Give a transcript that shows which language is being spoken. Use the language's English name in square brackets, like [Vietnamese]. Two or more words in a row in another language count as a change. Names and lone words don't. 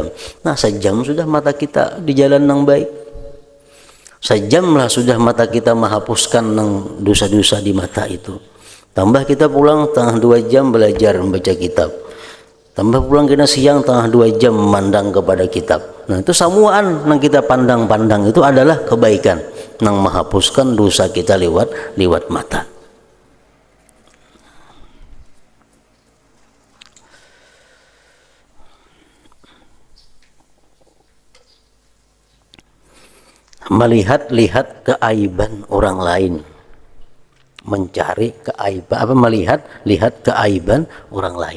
[Indonesian] Nah, sejam sudah mata kita di jalan yang baik. Sejamlah sudah mata kita menghapuskan dosa-dosa di mata itu. Tambah kita pulang tengah 2 jam belajar membaca kitab. Tambah pulang kita siang tengah 2 jam memandang kepada kitab. Nah itu samuan yang kita pandang-pandang itu adalah kebaikan yang menghapuskan dosa kita lewat mata. Melihat keaiban orang lain, mencari keaiban, lihat keaiban orang lain.